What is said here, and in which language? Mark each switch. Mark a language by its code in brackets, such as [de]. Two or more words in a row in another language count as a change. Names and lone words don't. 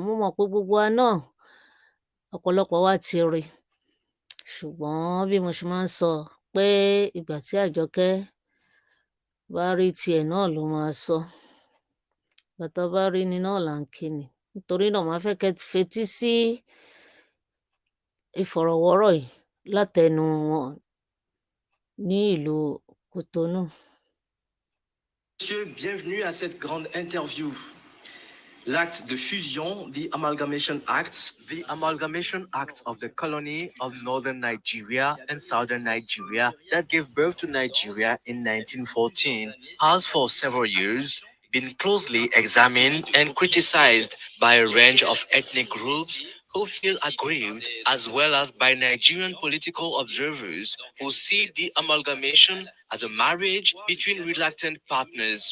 [yo] Mo mọ̀ pé gbogbo wa náà ọ̀pọ̀lọpọ̀ wa ti rí i, ṣùgbọ́n bí mo ṣe máa ń sọ pé ìgbà tí Àjọkẹ́ bá rí tiẹ̀ náà ló máa sọ, ìgbà tá a bá rí ni náà là ń kí ni. Nítorí náà màá fẹ́ kẹ́ fetí sí ìfọ̀rọ̀wọ́rọ̀ yìí látẹnu wọn ní ìlú Cotonou. [fr] Monsieur, bienvenue à cette grande interview. L'acte de fusion, [en] the Amalgamation Act. The Amalgamation Act of the colony of Northern Nigeria and Southern Nigeria that gave birth to Nigeria in 1914 has for several years been closely examined and criticized by a range of ethnic groups who feel aggrieved, as well as by Nigerian political observers who see the amalgamation as a marriage between reluctant partners.